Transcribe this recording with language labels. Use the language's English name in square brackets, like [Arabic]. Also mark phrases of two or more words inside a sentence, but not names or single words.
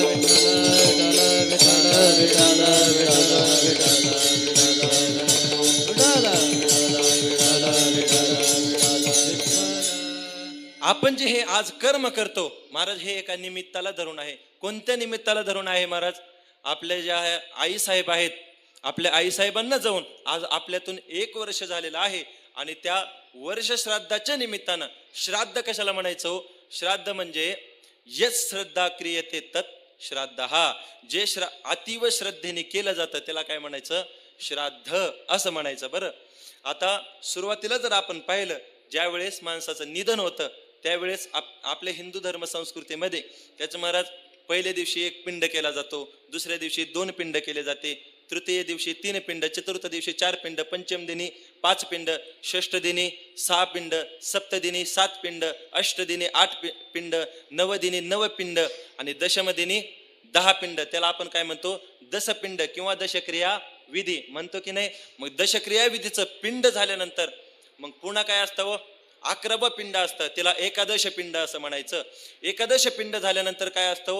[Marathi] आपण जे हे आज कर्म करतो महाराज, हे एका निमित्ताला धरून आहे. कोणत्या निमित्ताला धरून आहे महाराज? आपल्या ज्या आई साहेब आहेत, आपल्या आई साहेबांना जाऊन आज आपल्यातून 1 वर्ष झालेलं आहे आणि त्या वर्ष श्राद्धाच्या निमित्तानं, श्राद्ध कशाला म्हणायचं? श्राद्ध म्हणजे [Sanskrit] यत् श्रद्धा क्रियते तत् श्राद्ध. [Marathi] हा, जे अतिव श्रद्धेने केलं जातं त्याला काय म्हणायचं? श्राद्ध असं म्हणायचं. बरं, आता सुरुवातीला जर आपण पाहिलं, ज्या वेळेस माणसाचं निधन होतं त्यावेळेस आपल्या हिंदू धर्म संस्कृतीमध्ये त्याचं महाराज पहिल्या दिवशी 1 पिंड केला जातो, दुसऱ्या दिवशी 2 पिंड केले जाते, तृतीय दिवशी 3 पिंड, चतुर्थ दिवशी 4 पिंड, पंचम दिनी 5 पिंड, षष्ठ दिनी 6 पिंड, सप्तदिनी 7 पिंड, अष्टदिनी 8 पिंड, नवदिनी 9 पिंड आणि दशमदिनी 10 पिंड. त्याला आपण काय म्हणतो? दशपिंड किंवा दशक्रिया विधी म्हणतो की नाही. मग दशक्रिया विधीचं पिंड झाल्यानंतर मग पुन्हा काय असतं? 11 पिंड असतं, त्याला एकादश पिंड असं म्हणायचं. एकादश पिंड झाल्यानंतर काय असतं?